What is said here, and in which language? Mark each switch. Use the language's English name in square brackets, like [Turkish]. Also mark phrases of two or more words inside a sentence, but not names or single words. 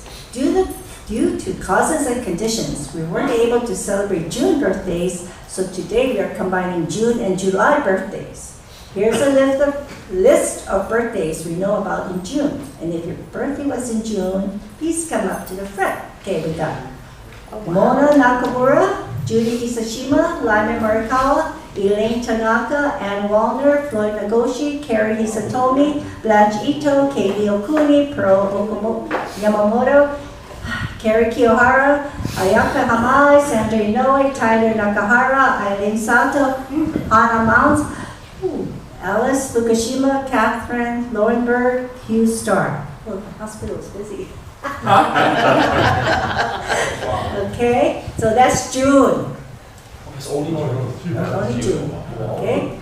[English] Due to causes and conditions, we weren't able to celebrate June birthdays, so today we are combining June and July birthdays. Here's a list of birthdays we know about in June. And if your birthday was in June, please come up to the front. Okay, we got Mona Nakamura, Judy Hisashima, Lyman Morikawa, Elaine Tanaka, Ann Wallner, Floyd Nagoshi, Carrie Hisatomi, Blanche Ito, Katie Okuni, Pearl Yamamoto, Kerry Kiyohara, Ayaka Hamai, Sandra Inoue, Tyler Nakahara, Eileen Sato, Hannah Mounds, Alice Fukushima, Catherine Lowenberg, Hugh Starr. Oh, the hospital is busy. Okay, so that's June. Only June. Okay.